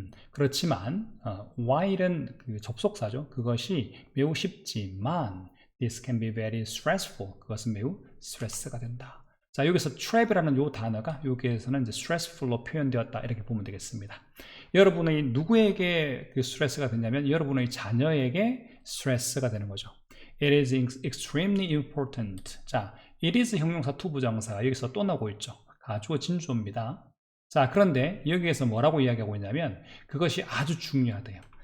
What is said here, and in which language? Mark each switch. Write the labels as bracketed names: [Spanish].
[Korean] 그렇지만 while은 그 접속사죠. 그것이 매우 쉽지만 [English] this can be very stressful, [Korean] 그것은 매우 스트레스가 된다. 자, 여기서 trap이라는 이 단어가 여기에서는 이제 stressful로 표현되었다 이렇게 보면 되겠습니다. 여러분의 누구에게 그 스트레스가 되냐면 여러분의 자녀에게 스트레스가 되는 거죠. [English] It is extremely important. [Korean] 자, it is 형용사 투부정사가 여기서 또 나오고 있죠. 가주어 진주어입니다. 자, 그런데 여기에서 뭐라고 이야기하고 있냐면 그것이 아주 중요하대요.